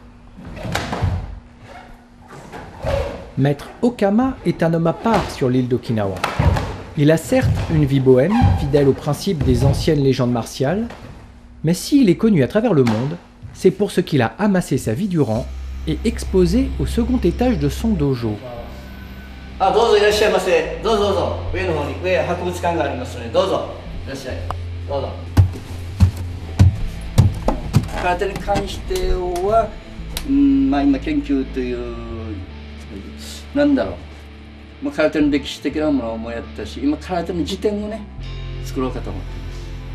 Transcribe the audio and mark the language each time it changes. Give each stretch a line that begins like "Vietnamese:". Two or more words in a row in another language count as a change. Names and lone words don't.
French: Maître Okama est un homme à part sur l'île d'Okinawa. Il a certes une vie bohème, fidèle aux principes des anciennes légendes martiales, mais s'il est connu à travers le monde, c'est pour ce qu'il a amassé sa vie durant et exposé au second étage de son dojo.
Japanese: ああ、どうぞ、いらっしゃいます. どうぞ、どうぞ. 上の方に、上博物館がありますので、どうぞ. いらっしゃい。どうぞ。空手に関しては, 今研究というなんだろう、空手の歴史的なものもやったし、今空手の辞典をね作ろうかと思ってます。